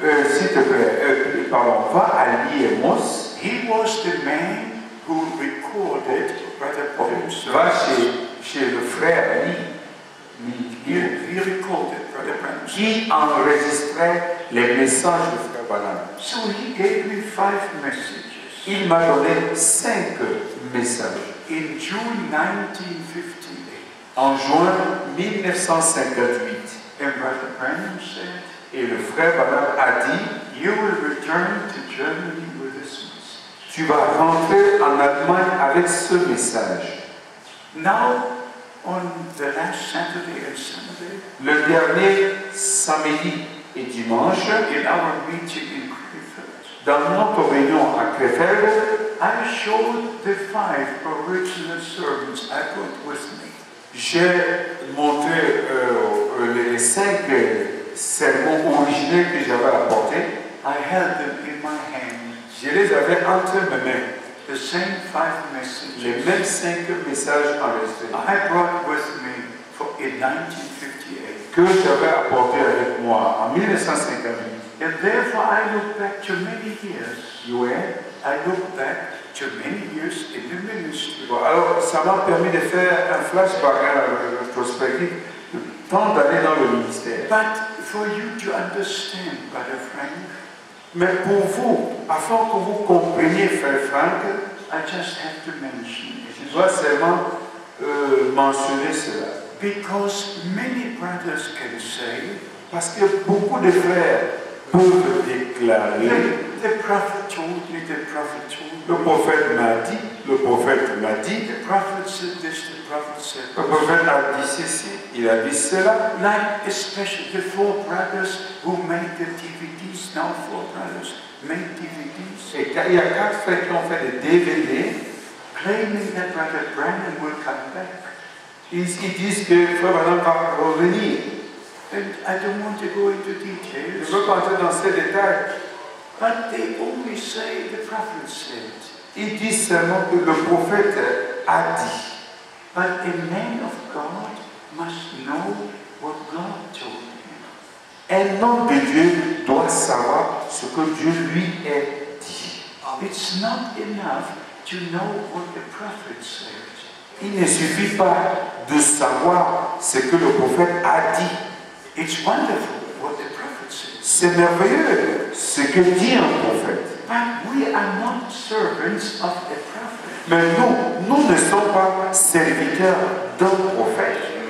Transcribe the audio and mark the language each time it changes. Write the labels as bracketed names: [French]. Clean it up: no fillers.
[French] s'il te plaît, pardon, va à Liemos, [English] He was the man who recorded Brother Branham's [French] va [English] service. [French] chez le frère [English] He recorded Brother Branham's service. [French] qui enregistrait les messages du frère Branham. [English] So he gave me 5 messages. [French] Il m'a donné 5 messages. [English] In June 1958, [French] En juin 1958, [English] and Brother Branham said, [French] et le frère Branham a dit, [English] you will return to Germany with this message. [French] Tu vas rentrer en Allemagne avec ce message. [English] Now, on the last Saturday and Sunday, [French] Le dernier samedi et dimanche, [English] in our meeting in Krefeld, [French] dans notre réunion à Krefeld, [English] I showed the 5 original sermons I brought with me. [French] j'ai montré les 5 sermons originels que j'avais apportés. [English] I held them in my hand. [French] Je les avais entre mes mains. [English] The same 5 messages [French] Les mêmes 5 messages enregistrés [English] I brought with me in 1958. [French] que j'avais apportés avec moi en 1958. [English] And therefore I look back to many years. [French] Ouais. [English] I look back to many years in the ministry. [French] Bon, alors, ça m'a permis de faire un flashback, prospective, de tant d'années dans le ministère. [English] But for you to understand, Brother Frank, [French] Mais pour vous, afin que vous compreniez, frère Frank, [English] I just have to mention [French] je [English] it. [French] dois seulement mentionner cela. [English] Because many brothers can say, [French] Parce que beaucoup de frères peuvent déclarer, [English] the prophet told me, the prophet told [French] le [English] me, [French] prophète m'a dit, le prophète m'a dit, [English] the prophet said this, the prophet said [French] le [English] this. [French] prophète a dit ceci, il a dit cela. [English] Like especially the 4 brothers who made the DVDs, now 4 brothers made DVDs, [French] Et il y a 4 frères qui ont fait des DVD, [English] claiming that Brother Branham will come back. [French] ils disent que frère Branham va revenir. [English] And I don't want to go into [French] Je [English] details, [French] ne veux pas entrer dans ces détails. [English] but they only say the prophet said. [French] Ils disent seulement que le prophète a dit. [English] But a man of God must know what God told him. [French] Un homme de Dieu doit savoir ce que Dieu lui a dit. [English] It's not enough to know what the prophet said. [French] Il ne suffit pas de savoir ce que le prophète a dit. [English] It's wonderful what the prophet said. [French] C'est merveilleux ce que dit un prophète. [English] But we are not servants of a prophet. [French] Mais nous ne sommes pas serviteurs d'un prophète.